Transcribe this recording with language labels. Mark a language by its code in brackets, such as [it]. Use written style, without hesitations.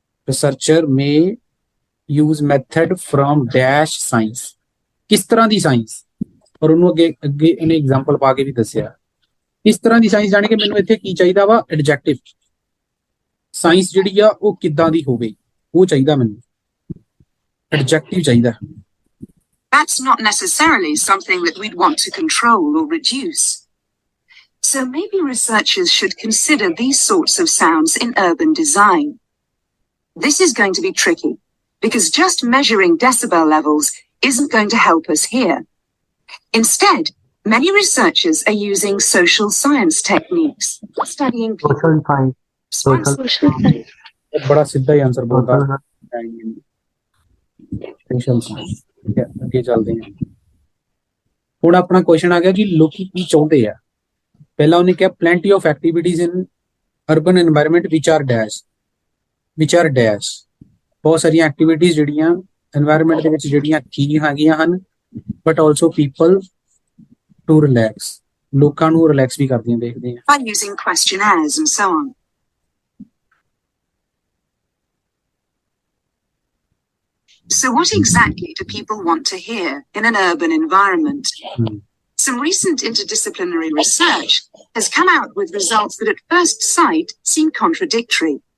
[en] Researcher may use method from dash science. [pa] ਕਿਸ ਤਰ੍ਹਾਂ ਦੀ science? ਔਰ ਉਹਨੂੰ ਅੱਗੇ ਇਹਨੇ ਐਗਜ਼ਾਮਪਲ ਪਾ ਕੇ ਵੀ ਦੱਸਿਆ ਇਸ ਤਰ੍ਹਾਂ ਦੀ ਸਾਇੰਸ। ਜਾਣੀ ਕਿ ਮੈਨੂੰ ਇੱਥੇ ਕੀ ਚਾਹੀਦਾ ਵਾ? ਐਡਜੈਕਟਿਵ ਸਾਇੰਸ ਜਿਹੜੀ ਆ ਉਹ ਕਿੱਦਾਂ ਦੀ ਹੋਵੇ, ਉਹ ਚਾਹੀਦਾ ਮੈਨੂੰ, ਐਡਜੈਕਟਿਵ ਚਾਹੀਦਾ। [en] That's not necessarily something that we'd want to control or reduce. So maybe researchers should consider these sorts of sounds in urban design. This is going to be tricky because just measuring decibel levels isn't going to help us here. Instead, many researchers are using social science techniques, studying Social science. [pa] ਬੜਾ ਸਿੱਧਾ ਹੀ answer ਬੋਲਦਾ। Social science. ਠੀਕ ਹੈ, ਅੱਗੇ ਚੱਲਦੇ ਹਾਂ। ਹੁਣ ਆਪਣਾ ਕੁਐਸਚਨ ਆ ਗਿਆ ਕਿ ਲੋਕੀ ਕੀ ਚਾਹੁੰਦੇ ਆ। ਪਹਿਲਾਂ ਉਹਨੇ ਕਿਹਾ [en] plenty of activities in urban environment which are dash। [pa] ਬਹੁਤ ਸਾਰੀਆਂ ਐਕਟੀਵਿਟੀਜ਼ ਜਿਹੜੀਆਂ এনवायरमेंट ਦੇ ਵਿੱਚ ਜਿਹੜੀਆਂ ਕੀ ਹੈਗੀਆਂ ਹਨ, [en] but also people to relax, [pa] ਲੋਕਾਂ ਨੂੰ ਰਿਲੈਕਸ ਵੀ ਕਰਦੀਆਂ ਦੇਖਦੇ ਆ। [en] by using questionnaires and so on. So what exactly do people want to hear in an urban environment? Some recent interdisciplinary research has come out with results that at first sight seem contradictory.